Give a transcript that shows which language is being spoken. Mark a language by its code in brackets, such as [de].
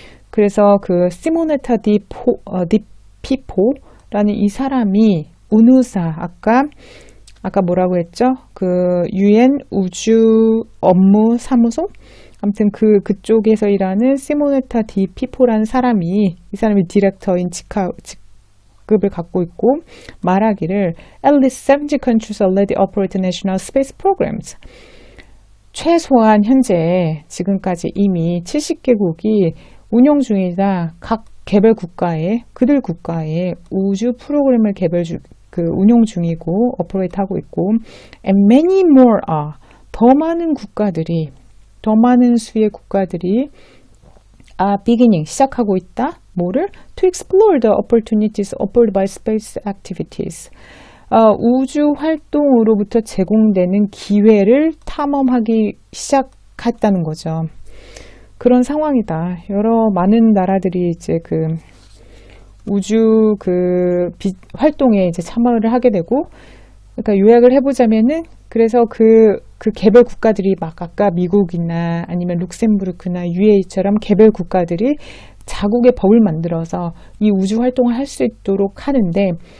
[ko] 그래서 그 시모네타 디 피포라는 이 사람이 우누사 아까 뭐라고 했죠? 그 UN 우주 업무 사무소? 아무튼 그쪽에서 일하는 시모네타 디 피포라는 이 사람이 디렉터인 자급을 갖고 있고 말하기를 [en] At least 70 countries already operate national space programs. [ko] 최소한 현재 지금까지 이미 70개국이 운영 중이다. 각 개별 국가에 그들 국가에 우주 프로그램을 운용 중이고 오퍼레이트하고 있고 [en] and many more are [ko] 더 많은 수의 국가들이 [en] beginning [ko] 시작하고 있다. 뭐를? [en] To explore the opportunities offered by space activities. [ko] 우주 활동으로부터 제공되는 기회를 탐험하기 시작했다는 거죠. 그런 상황이다. 많은 나라들이 이제 우주 활동에 이제 참여를 하게 되고, 그러니까 요약을 해보자면은, 그래서 그 개별 국가들이 막 아까 미국이나 아니면 룩셈부르크나 UAE처럼 개별 국가들이 자국의 법을 만들어서 이 우주 활동을 할 수 있도록 하는데,